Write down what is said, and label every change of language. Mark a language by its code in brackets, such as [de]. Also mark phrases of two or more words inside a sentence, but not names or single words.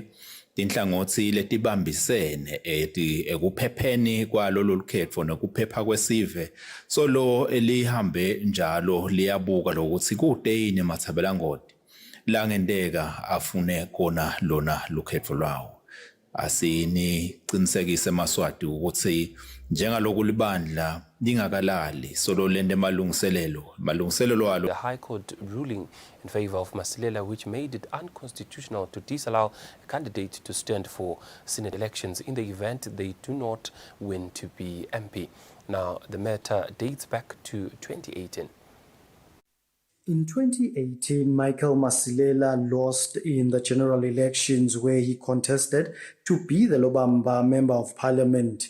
[ss] Inhlangothi letibambisene ekuphepheni kwalolu lukhetho nokuphepha kwesive solo elihambe njalo liyabuka lokuthi kudeyini emathabelangodi la ngendeka afune kona lona lukhetho lwawo. Asiniqinisekise maSwati ukuthi njengaloku libandla lingakalali solo lende malungiselelo walo. [en] The High Court ruling in favor of Masilela, which made it unconstitutional to disallow a candidate to stand for Senate elections in the event they do not win to be MP. Now, the matter dates back to 2018. In 2018, Michael Masilela lost in the general elections where he contested to be the Lobamba Member of Parliament.